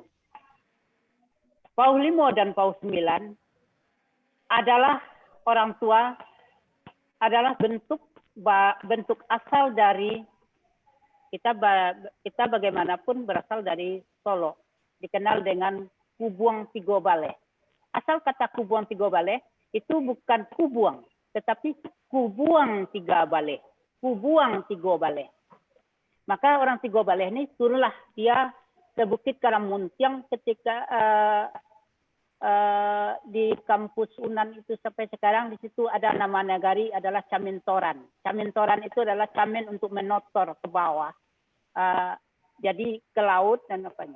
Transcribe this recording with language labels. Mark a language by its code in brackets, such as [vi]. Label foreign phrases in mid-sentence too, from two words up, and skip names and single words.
[id] Pauh Limo dan Pauh Sembilan adalah orang tua, adalah bentuk asal dari kita bagaimanapun berasal dari Solo, dikenal dengan Kubuang Tigo Baleh. Asal kata Kubuang Tigo Baleh itu bukan kubuang, tetapi Kubuang Tiga Baleh, Kubuang Tigo Baleh. Maka orang Tigo Baleh ini turunlah dia ke Bukit Karamuntiang ketika di kampus Unan itu sampai sekarang di situ ada nama nagari adalah Camintoran. Camintoran itu adalah camin untuk menotor ke bawah, jadi ke laut dan apanya.